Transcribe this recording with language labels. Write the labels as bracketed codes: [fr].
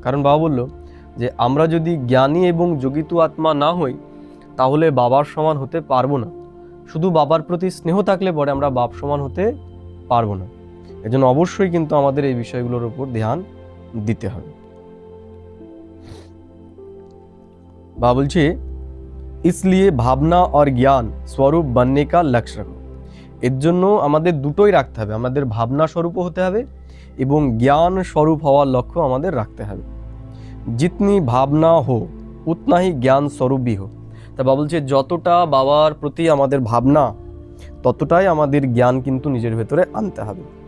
[bn] কারণ বাবা বলল যে আমরা যদি জ্ঞানী এবং যোগিত আত্মা না হই তাহলে বাবার সমান হতে পারবো না। শুধু বাবার প্রতি স্নেহ থাকলে পরে আমরা বাপ সমান হতে পারবো না। এজন্য অবশ্যই কিন্তু আমাদের এই বিষয়গুলোর উপর ধ্যান দিতে হবে। [hi] बाबा बोलछे इसलिए भावना और ज्ञान स्वरूप बनने का लक्ष्य रखो। [bn] এর জন্য আমাদের দুটোই রাখতে হবে, আমাদের ভাবনা স্বরূপও হতে হবে এবং জ্ঞান স্বরূপ হওয়ার লক্ষ্য আমাদের রাখতে হবে। [hi] জিতনি ভাবনা হো উতনা হি জ্ঞান স্বরূপ ভি হো। [bn] তা বাবা বলছে যতটা বাবার প্রতি আমাদের ভাবনা ততটাই আমাদের জ্ঞান কিন্তু নিজের ভেতরে আনতে হবে।